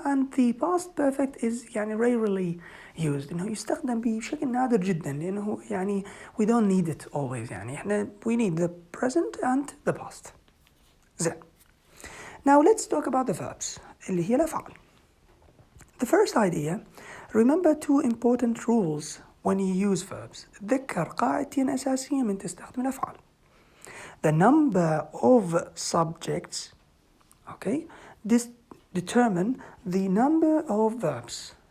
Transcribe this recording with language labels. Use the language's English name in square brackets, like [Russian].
[English] And the past perfect is يعني rarely used, [Arabic] إنه يستخدم بشكل نادر جدا لأنه يعني [English] we don't need it always [Arabic] يعني احنا [English] we need the present and the past. [Arabic] زين. [English] Now let's talk about the verbs [Arabic] اللي هي الأفعال. [English] The first idea, remember two important rules when you use verbs. [Arabic] تذكر قاعدتين أساسية من تستخدم الأفعال. [English] The number of subjects, okay, determine the number of verbs.